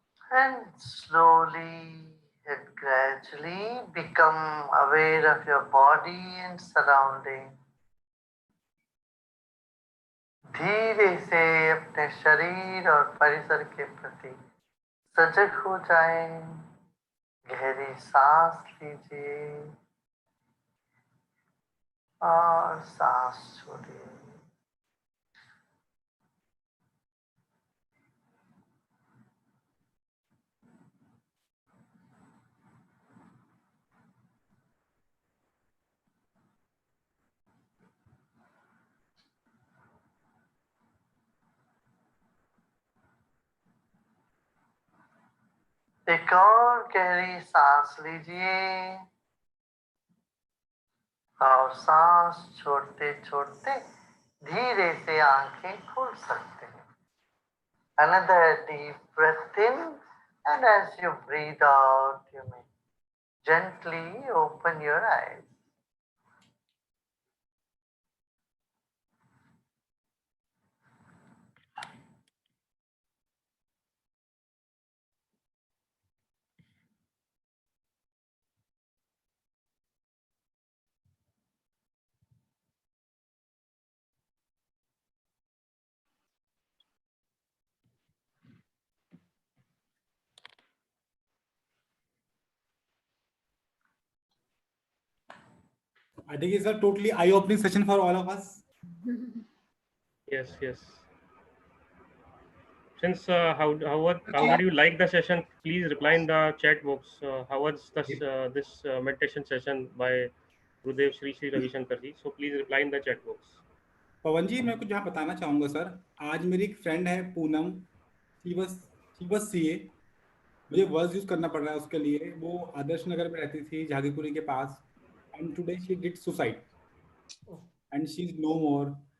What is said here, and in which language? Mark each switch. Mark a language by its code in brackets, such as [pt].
[en] And slowly and gradually become aware of your body and surrounding. [hi] धीरे से अपने शरीर और परिसर के प्रति सजग हो जाएं. गहरी सांस लीजिए और सांस छोड़िए. एक और गहरी सांस लीजिए और सांस छोड़ते छोड़ते धीरे से आंखें खोल सकते हैं. [en] Another deep breath in, and as you breathe out, you may gently open your eyes. I think it's a totally eye-opening session for all of us. Yes, yes. since how did you like the session? Please reply in the chat box. How was this meditation session by Gurudev Shri Shri Ravi Shankar ji? So please reply in the chat box. [hi] पवन जी, मैं कुछ यहाँ बताना चाहूंगा sir. आज मेरी एक friend है Poonam, [en] she was CA, [hi] मुझे वर्ड्स यूज करना पड़ रहा है उसके लिए। वो आदर्श नगर में रहती थी, झागीपुरी के पास, [en] And today she did suicide and she is no more.